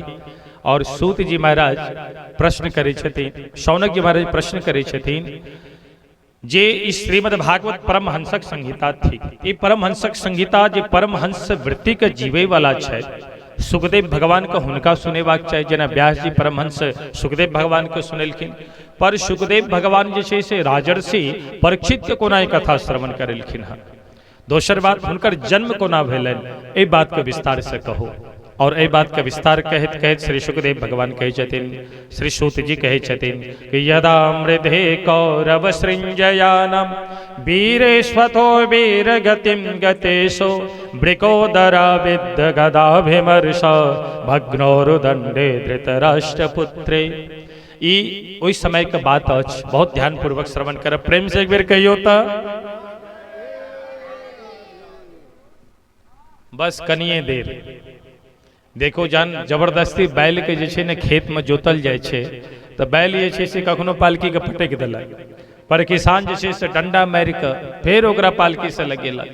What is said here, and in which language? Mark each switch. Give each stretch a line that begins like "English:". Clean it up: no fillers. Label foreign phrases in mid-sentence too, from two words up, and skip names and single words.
Maithili: और सूत जी महाराज प्रश्न करे छथिन, शौनक जी महाराज प्रश्न करे छथिन जे इस श्रीमद् भागवत परमहंसक संहिता थी, ये परमहंसक संहिता जे परमहंस वृत्ति के जीवे वाला छै, सुखदेव भगवान का हुनका सुनेबाक चाहिए। जेना व्यास जी परमहंस सुखदेव भगवान के सुनेलखिन, पर सुखदेव भगवान जे छै से राजर्षि परीक्षित के कोना कथा श्रवण करेलखिन है। दोसर बात, हुनकर जन्म कोना भेलनि, एहि बात के विस्तार से कहो। और एहि बात के विस्तार कहत कहत श्री सुखदेव भगवान कहे छथिन, श्री सूत जी कहे छथिन कि
Sanskrit: यदा मृधे कौरव सृंजयानम वीरेश्वतो वीर गतिम गतेशो ब्रिकोदरा विद्य गदाभिमर्श भग्नोरुदंडे धृतराष्ट्रपुत्रे।
Maithili: ई ओहि समय के बात अछि, बहुत ध्यान पूर्वक श्रवण कर। प्रेम से एक बेर कहियो त बस कनिए देर। देखो जान जबरदस्ती बैल के जे छै ने खेत में जोतल जाय छै, तो बैल जे छै से कखनो पालकी के पटक देलक, पर किसान जे छै से डंडा मारि के फेर ओकरा पालकी से लगेलक।